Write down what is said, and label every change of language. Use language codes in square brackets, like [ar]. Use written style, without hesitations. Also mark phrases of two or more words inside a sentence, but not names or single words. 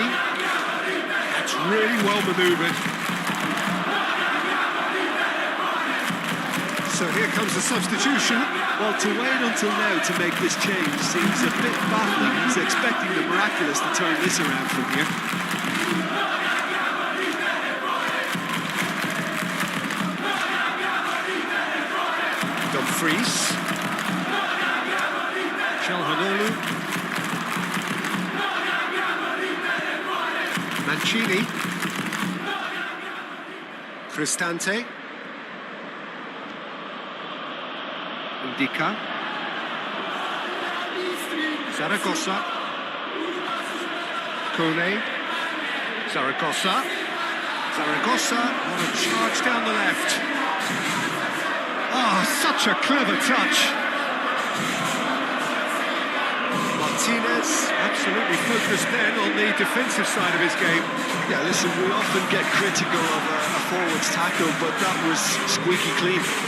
[en] That's really well manoeuvred. So here comes the substitution. Well, to wait until now to make this change seems a bit baffling. He's expecting the miraculous to turn this around from here. Dumfries. Calhanoglu. Mancini. Cristante. Indica. Zaragoza. Kone. Zaragoza. Zaragoza on a charge down the left. Oh, such a clever touch. Martinez absolutely focused then on the defensive side of his game. Yeah, listen, we often get critical of a forward's tackle, but that was squeaky clean.